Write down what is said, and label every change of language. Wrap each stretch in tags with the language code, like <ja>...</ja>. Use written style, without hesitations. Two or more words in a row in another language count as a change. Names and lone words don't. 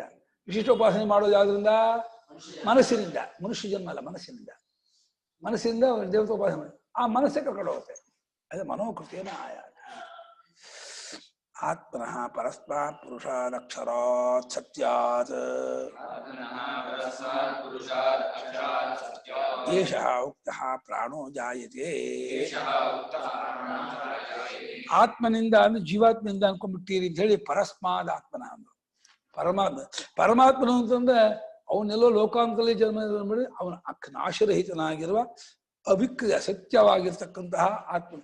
<kn>ವಿಶಿಷ್ಟ ಉಪಾಸನೆ ಮಾಡೋದು ಯಾವ್ದ್ರಿಂದ? ಮನಸ್ಸಿನಿಂದ. ಮನುಷ್ಯ ಜನ್ಮ ಅಲ್ಲ, ಮನಸ್ಸಿನಿಂದ. ಮನಸ್ಸಿನಿಂದ ದೇವತಾ ಉಪಾಸನೆ ಮಾಡಿ ಆ ಮನಸ್ಸೇ ಕರ್ಕೊಂಡು ಹೋಗುತ್ತೆ. ಅದೇ ಮನೋಕೃತಿಯನ್ನ ಆಯಾತಿ.</kn> <sa>ಆತ್ಮನಃ ಪರಸ್ಮಾತ್ ಪುರುಷಾದಕ್ಷರಾತ್ ಸತ್ಯಾತ್ ಏಷಃ ಉಕ್ತಃ ಪ್ರಾಣೋ ಜಾಯತೆ.</sa> <kn>ಆತ್ಮನಿಂದ ಅಂದ್ರೆ ಜೀವಾತ್ಮನಿಂದ ಅನ್ಕೊಂಡ್ಬಿಟ್ಟಿರಿ ಅಂತ ಹೇಳಿ</kn> <sa>ಪರಸ್ಮಾದ್ ಆತ್ಮನ</sa> <kn>ಅಂದ್ರು. ಪರಮಾತ್ಮನು ಅಂತಂದ್ರೆ ಅವನೆಲ್ಲೋ ಲೋಕಾಂತದಲ್ಲಿ ಜನ್ಮ ಮಾಡಿ ಅವನ ನಾಶರಹಿತನಾಗಿರುವ ಅವಿಕ್ರಿಯ ಸತ್ಯವಾಗಿರ್ತಕ್ಕಂತಹ ಆತ್ಮ.</kn>